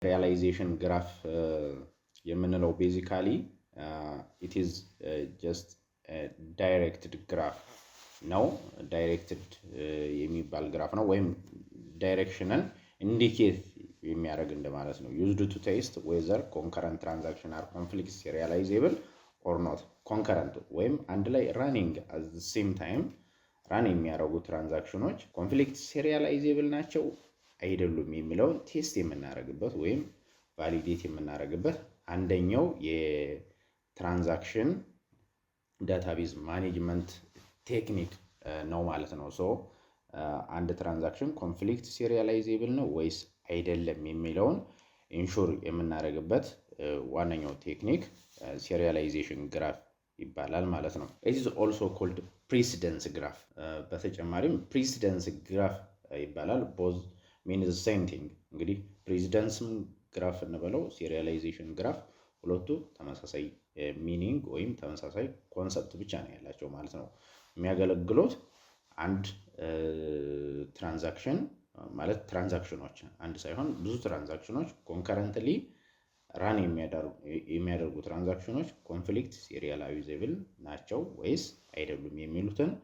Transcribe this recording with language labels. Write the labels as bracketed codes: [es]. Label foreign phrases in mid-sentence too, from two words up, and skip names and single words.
[en] realization graph የምንለው basically it is just a directed graph [am] ነው directed የሚባል ግራፍ ነው ወይም directionን indicate የሚያደርግ እንደማለት ነው [en] used to test whether concurrent transaction are conflicts serializable or not concurrent [am] ወይም አንድ ላይ [en] running at the same time run [am] የሚያደርጉ ትራንዛክሽኖች [en] conflict serializable [am] ናቸው አይደሉም የሚለውን ቴስት የምናደርግበት ወይም ቫሊዴት የምናደርግበት አንደኛው የትራንዛክሽን ዳታቤዝ ማኔጅመንት ቴክኒክ ነው ማለት ነው። ሶ አንድ ትራንዛክሽን [en] conflict serializable [am] ነው ወይስ አይደለም የሚለውን ኢንሹር የምናደርግበት ዋነኛው ቴክኒክ [en] serialization graph [am] ይባላል ማለት ነው። [en] it is also called precedence graph [am] በተጨማሪም [en] precedence graph [am] ይባላል። [en] both means the same thing [am] እንግዲህ [en] precedence graph [am] እንበለው [en] serialization graph [am] ሁለቱ ተመሳሳይ ሚኒንግ ወይም ተመሳሳይ ኮንሰፕት ብቻ ነው ያላቸው ማለት ነው። የሚያገለግሉት አንድ ትራንዛክሽን ማለት ትራንዛክሽኖች አንድ ሳይሆን ብዙ ትራንዛክሽኖች [en] concurrently run [am] የሚያደርጉ ትራንዛክሽኖች [en] conflict serializable [am] ናቸው ወይስ አይደሉም የሚሉትን